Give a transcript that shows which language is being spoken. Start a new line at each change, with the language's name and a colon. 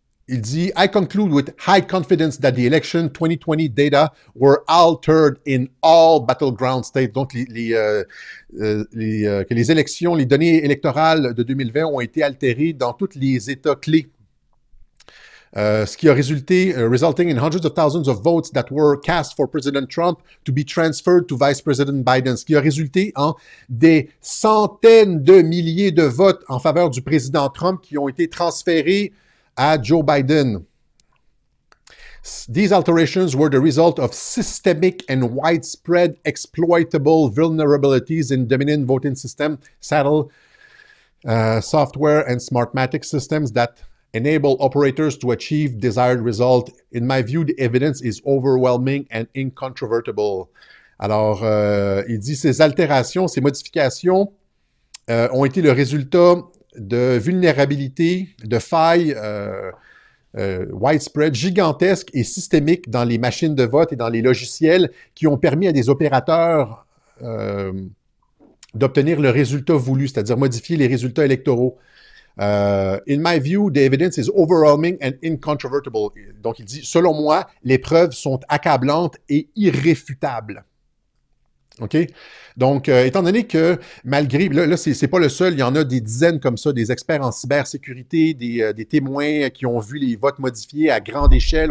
English: I conclude with high confidence that the election 2020 data were altered in all battleground states.
French: Donc, que les élections, les données électorales de 2020 ont été altérées dans tous les États clés. Ce qui a résulté,
English: resulting in hundreds of thousands of votes that were cast for President Trump to be transferred to Vice President Biden.
French: Ce qui a résulté en des centaines de milliers de votes en faveur du président Trump qui ont été transférés à Joe Biden.
English: These alterations were the result of systemic and widespread exploitable vulnerabilities in Dominion voting system, saddle software and Smartmatic systems that enable operators to achieve desired result. In my view, the evidence is overwhelming and incontrovertible.
French: Alors, il dit ces altérations, ces modifications ont été le résultat de vulnérabilités, de failles widespread, gigantesques et systémiques dans les machines de vote et dans les logiciels qui ont permis à des opérateurs d'obtenir le résultat voulu, c'est-à-dire modifier les résultats électoraux.
English: In my view, the evidence is overwhelming and incontrovertible.
French: Donc, il dit, selon moi, les preuves sont accablantes et irréfutables. OK? Donc, étant donné que malgré... Là c'est pas le seul, il y en a des dizaines comme ça, des experts en cybersécurité, des témoins qui ont vu les votes modifiés à grande échelle.